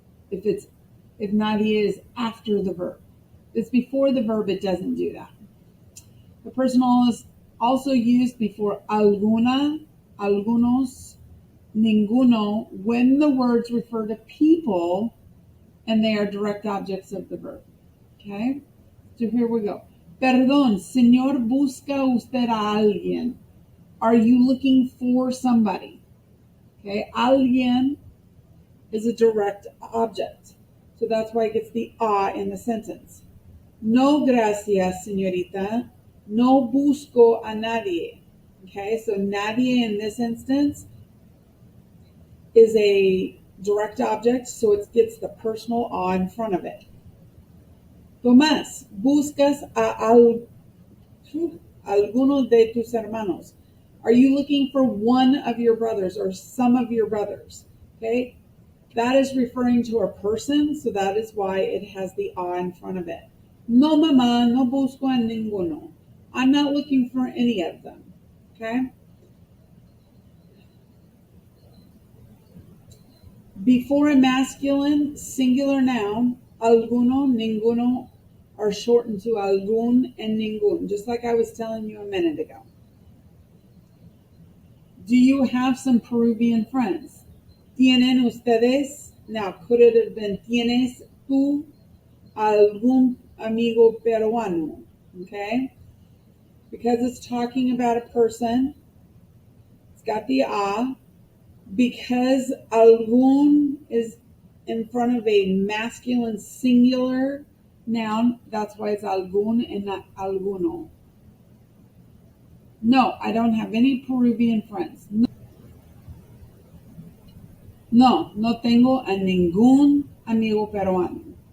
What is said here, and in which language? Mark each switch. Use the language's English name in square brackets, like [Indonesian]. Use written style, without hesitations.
[English] If nadie is after the verb. If it's before the verb, it doesn't do that. The personal is also used before alguna, algunos, ninguno, when the words refer to people and they are direct objects of the verb. Okay? So here we go. [Spanish] Perdón, señor, busca usted a alguien. [English] Are you looking for somebody? Okay, alguien is a direct object. So that's why it gets the a in the sentence. [Spanish] No gracias, señorita. No busco a nadie. [English] Okay, so nadie in this instance is a direct object, so it gets the personal a in front of it. [Spanish] Tomás, buscas a alguno de tus hermanos. [English] Are you looking for one of your brothers or some of your brothers? Okay, that is referring to a person, so that is why it has the a in front of it. [Spanish] No, mamá, no busco a ninguno. [English] I'm not looking for any of them. Okay? Before a masculine singular noun, alguno, ninguno are shortened to algún and ningún, just like I was telling you a minute ago. Do you have some Peruvian friends? [Spanish] ¿Tienen ustedes? [English] Now, could it have been [Spanish] tienes tú algún amigo peruano? [English] Okay? Because it's talking about a person, it's got the a. Because algún is in front of a masculine singular, Noun, that's why it's algún and not alguno. No, I don't have any Peruvian friends. [Spanish] No, no tengo a ningún amigo peruano.